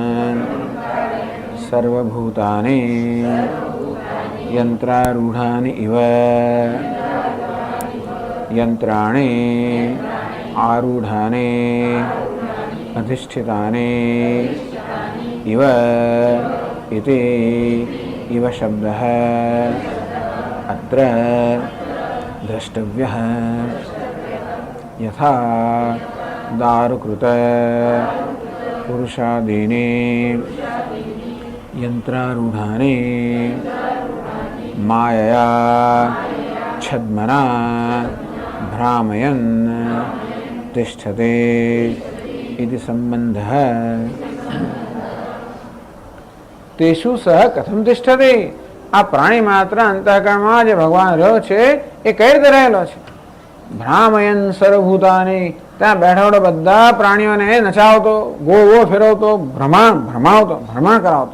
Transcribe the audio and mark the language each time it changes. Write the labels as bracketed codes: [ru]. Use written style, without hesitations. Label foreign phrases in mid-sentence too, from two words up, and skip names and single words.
[sa] સર્વભૂતાની યંત્રારૂઢાની ઇવ યંત્રાણી આરૂઢાની અધિષ્ઠિતાની ઇવ ઇતિ इव शब्दः अत्र द्रष्टव्यः. यथा दारुकृत पुरुषादीनि यंत्रारूढानि मायया छद्मना भ्रामयन् तिष्ठते इति संबंधः. તેષુ સહ કથમ તિષ્ઠતે, [gu] આ પ્રાણી માત્ર અંતઃકરણમાં જે ભગવાન રહ્યો છે એ કઈ રીતે રહેલો છે. [sa] ભ્રામયન સર્વભૂતાની, [gu] ત્યાં બેઠા બધા પ્રાણીઓને નચાવતો, ગો ફેરવતો, ભ્રમણ કરાવતો.